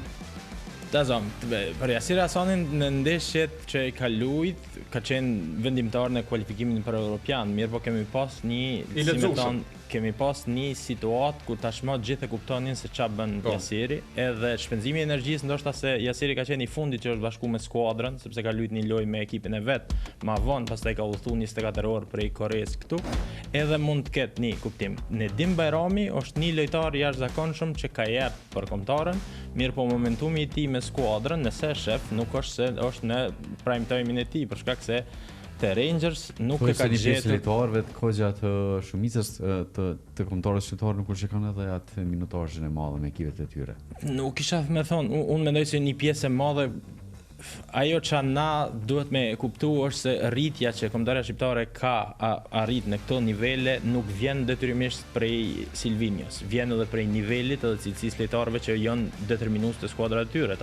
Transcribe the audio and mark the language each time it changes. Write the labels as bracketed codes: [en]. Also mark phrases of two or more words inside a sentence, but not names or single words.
[sq] Për Jasir Hasanin në ndeshjet që i ka luajt, ka qenë vendimtar në kualifikimin për Europian, mirë po kemi pas një situatë ku tashmë gjithë e kuptonin se ç'a bën Jasiri, edhe shpenzimi i energjisë ndoshta se Jasiri ka qenë i fundit që është bashkuar me skuadrën, sepse ka luajtur një lojë me ekipin e vet, më vonë pastaj ka udhëtuar 24 orë prej Koreas këtu, edhe mund të ketë një kuptim. Nedim Bajrami është një lojtar jashtëzakonshëm që ka jep për kombëtarën, mirë po momentumi i tij me skuadrën, nëse shef, nuk është se është në [en] prime time- [sq] in e tij, për shkak se te Rangers nuk e ka gjetur lojtarëve të kohëgja të shumicës të kombëtarëve shqiptar nuk është kanë edhe atë minutazhin e madh me ekipet e tyre. Nuk isha me thonë, unë mendoj se një pjesë e madhe ajo që na duhet me kuptu është se rritja që kombëtarja shqiptare ka arrit në këto nivele nuk vjen detyrimisht prej Silvinios, vjen edhe prej nivelit edhe cilësisë lojtarëve që janë determinues të skuadrat e tyre.